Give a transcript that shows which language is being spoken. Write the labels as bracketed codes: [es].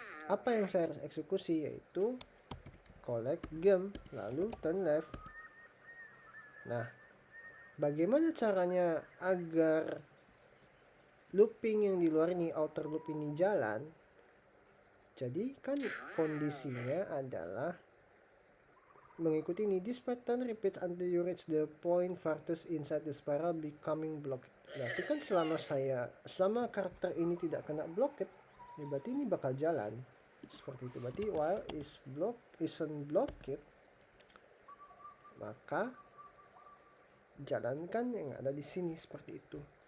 [id] Apa yang saya harus eksekusi yaitu [en] collect gem, [id] lalu [en] turn left. [id] Nah, bagaimana caranya agar looping yang di luar ini, outer loop ini jalan? Jadi kan kondisinya adalah mengikuti ini. [en] This pattern repeats until you reach the point farthest inside the spiral, becoming blocked. [id] Berarti kan selama karakter ini tidak kena blocked, ya berarti ini bakal jalan. Seperti itu. Berarti [en] while isn't blocked, [id] maka jalankan yang ada di sini seperti itu.